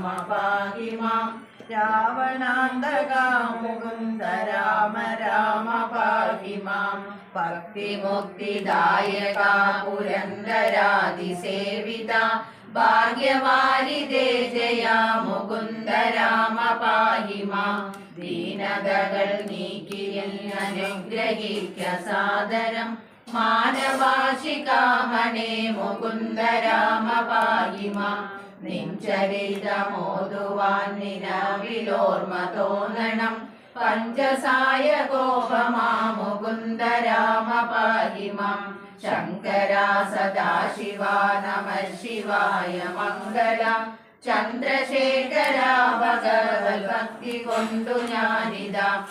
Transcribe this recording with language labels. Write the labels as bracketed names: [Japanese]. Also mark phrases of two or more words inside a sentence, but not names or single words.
[Sanskrit] पाहि मां रावणान्तका मुकुन्द राम राम पाहि मां भक्तिमुक्तिदायका पुरन्दरादिसेविता भाग्यवारिदे जया मुकुन्द राम पाहि मां [Malayalam] दीनതകൾ നീക്കിയിൽ അനുഗ്രഹിക്ക സാദരം മാനവാശികാമണേ [Sanskrit] मुकुन्द राम पाहि मां [Malayalam] നിൻചരിതമോതുവാൻ നിലവിലോർമ്മ തോന്നണം പഞ്ചസായ ഗോപമാ [Sanskrit] मुकुन्द राम पाहि मां शङ्कर सदाशिव नम शिवाय मङ्गलं चन्द्रशेखर [Malayalam] ഭഗവത് ഭക്തി കൊണ്ടു ഞാനിതാ